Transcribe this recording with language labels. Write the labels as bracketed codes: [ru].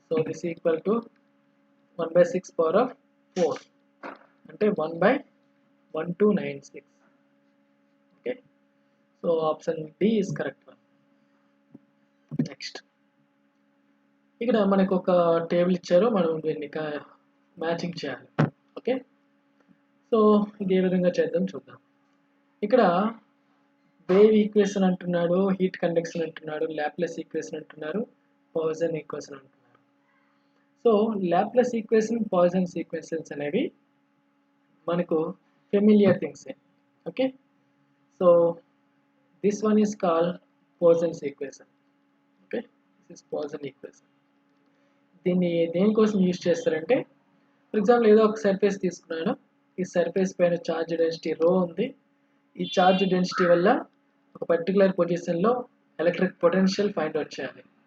[en] So this is equal to 1/6 power of 4 అంటే 1/1296. Okay, so option D is correct one. [te] Next, ఇక్కడ మనకు ఒక table ఇచ్చారు, మనం దీన్ని మ్యాచింగ్ చేయాలి. ఓకే, సో ఇది ఏ విధంగా చేద్దాం చూద్దాం. ఇక్కడ వేవ్ ఈక్వేషన్ అంటున్నాడు, హీట్ కండక్షన్ అంటున్నాడు, లాప్లేస్ ఈక్వేషన్ అంటున్నారు, పాయిసన్ ఈక్వేషన్ అంటున్నారు. So Laplace equation, poison equations అనేవి మనకు [en] familiar things. Okay, so this one is called Poisson's equation. Okay, this is Poisson equation. [te] దీన్ని దేనికోసం యూజ్ చేస్తారంటే, ఫర్ ఎగ్జాంపుల్ ఏదో ఒక సర్ఫేస్ తీసుకున్నాను, ఈ సర్ఫేస్ పైన ఛార్జ్ డెన్సిటీ రో ఉంది. ఈ ఛార్జ్ డెన్సిటీ వల్ల ఒక పర్టికులర్ పొజిషన్లో ఎలక్ట్రిక్ పొటెన్షియల్ ఫైండ్ అవుట్ చేయాలి.